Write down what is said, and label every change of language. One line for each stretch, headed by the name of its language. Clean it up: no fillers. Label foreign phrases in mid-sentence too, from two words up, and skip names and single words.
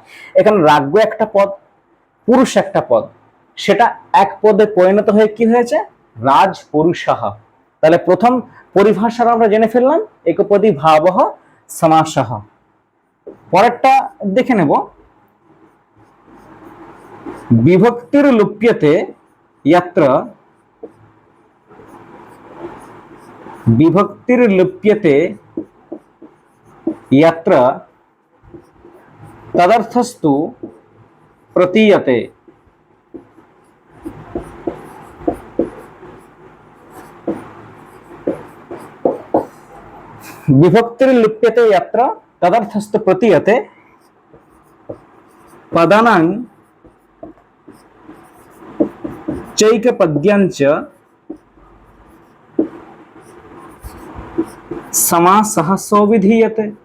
Bangla: এখানে রাজ্ঞ একটা পদ, পুরুষ একটা পদ, সেটা এক পদে পরিণত হয়ে কি হয়েছে? রাজপুরুষঃ। তাহলে প্রথম পরিভাষাটা আমরা জেনে ফেললাম,
Sanskrit: একপদী ভাবঃ সমাসঃ।
Bangla: পরেরটা দেখে নেব,
Sanskrit: বিভক্তির লুপ্যতে यत्र, विभक्तिर लुप्यते यत्र तदर्थस्तु प्रतीयते। विभक्तिर लुप्यते यत्र तदर्थस्तु प्रतीयते पदानां चैकपद्यांच समासः सोऽविधीयते।